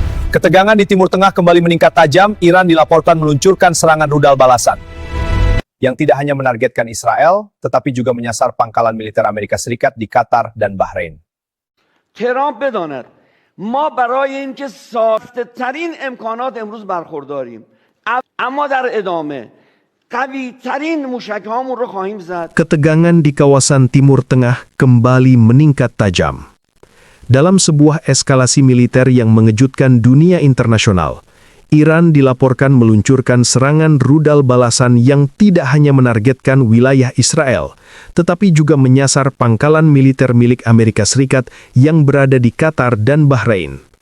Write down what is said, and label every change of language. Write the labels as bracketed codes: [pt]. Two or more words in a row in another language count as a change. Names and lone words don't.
[id] Ketegangan di Timur Tengah kembali meningkat tajam. Iran dilaporkan meluncurkan serangan rudal balasan yang tidak hanya menargetkan Israel, tetapi juga menyasar pangkalan militer Amerika Serikat di Qatar dan Bahrain. [fa] ترامپ بداند ما برای اینکه ساخته‌ترین امکانات امروز برخورداریم اما در ادامه قوی‌ترین موشک‌هامون رو خواهیم زد. [id] Ketegangan di kawasan Timur Tengah kembali meningkat tajam. Dalam sebuah eskalasi militer yang mengejutkan dunia internasional, Iran dilaporkan meluncurkan serangan rudal balasan yang tidak hanya menargetkan wilayah Israel, tetapi juga menyasar pangkalan militer milik Amerika Serikat yang berada di Qatar dan Bahrain.